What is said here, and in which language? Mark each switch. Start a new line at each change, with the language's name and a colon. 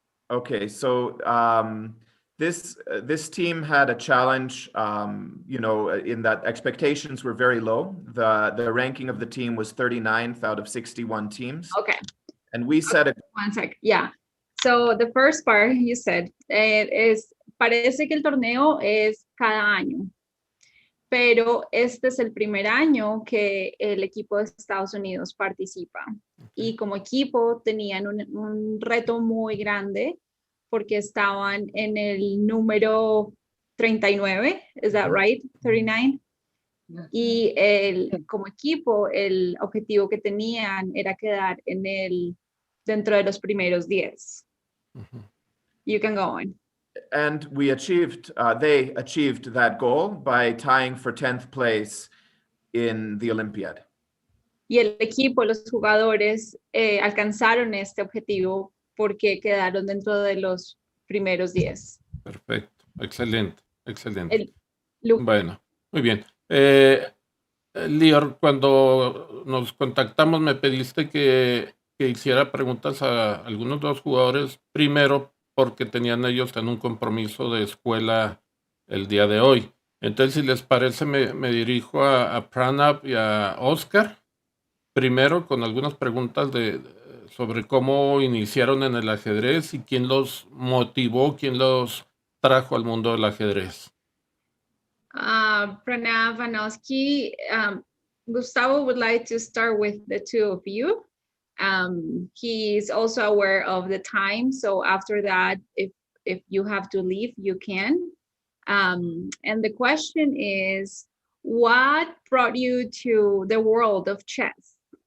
English: Okay, so this team had a challenge, in that expectations were very low. The ranking of the team was 39th out of 61 teams. Okay. And we set it. 1 sec. Yeah. So the first part you said
Spanish: parece que el torneo es cada año, pero este es el primer año que el equipo de Estados Unidos participa. Y como equipo tenían un reto muy grande porque estaban en el número 39,
English: is that right?
Spanish: 39. Y como equipo, el objetivo que tenían era quedar dentro de los primeros 10.
English: You can go on. And they achieved that goal by tying for 10th place in the Olympiad.
Spanish: Y el equipo, los jugadores, alcanzaron este objetivo porque quedaron dentro de los primeros 10. Perfecto, excelente. Bueno, muy bien. Lior, cuando nos contactamos me pediste que hiciera preguntas a algunos de los jugadores, primero porque tenían ellos en un compromiso de escuela el día de hoy. Entonces, si les parece, me dirijo a Pranav y a Oscar, primero con algunas preguntas sobre cómo iniciaron en el ajedrez y quién los motivó, quién los trajo al mundo del ajedrez.
English: Pranav Vanosky, Gustavo would like to start with the two of you. He's also aware of the time, so after that, if you have to leave, you can. And the question is, what brought you to the world of chess?